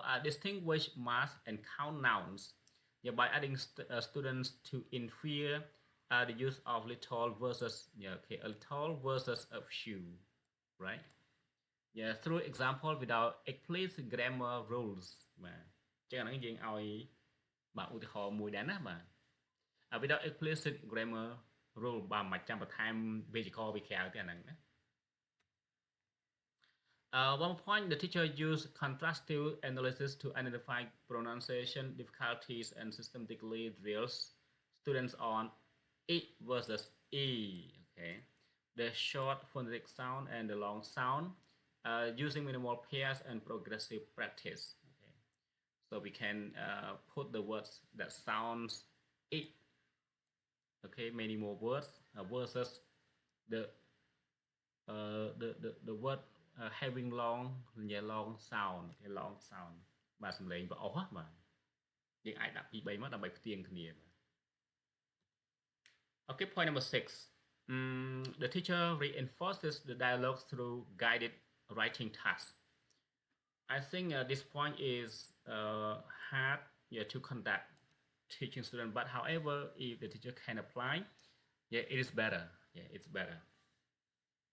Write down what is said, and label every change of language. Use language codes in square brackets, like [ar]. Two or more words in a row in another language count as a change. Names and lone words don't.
[en] Distinguish mass and count nouns. Yeah, by adding students to infer the use of little versus a little versus a few, right? Yeah, through example without explicit grammar rules [km] បាទចឹងអាហ្នឹងយើងឲ្យបាទឧទាហរណ៍មួយដែរណាបាទ [en] without explicit grammar rule [km] បាទមិនចាំបន្ថែមវេយ្យាករណ៍ពីក្រៅទេអាហ្នឹងណា [en] one point the teacher used contrastive analysis to identify pronunciation difficulties and systematically drills students on it versus e okay the short phonetic sound and the long sound using minimal pairs and progressive practice okay so we can put the words that sounds it okay many more words versus the the word having long long sound okay long sound [km] បាទសំឡេងប្រអស់បាទយើងអាចដាក់ពី3មកដើម្បីផ្ទៀងគ្នាបាទ [en] okay point number 6 the teacher reinforces the dialogue through guided writing tasks I think this point is hard to conduct teaching student but however if the teacher can apply it is better it's better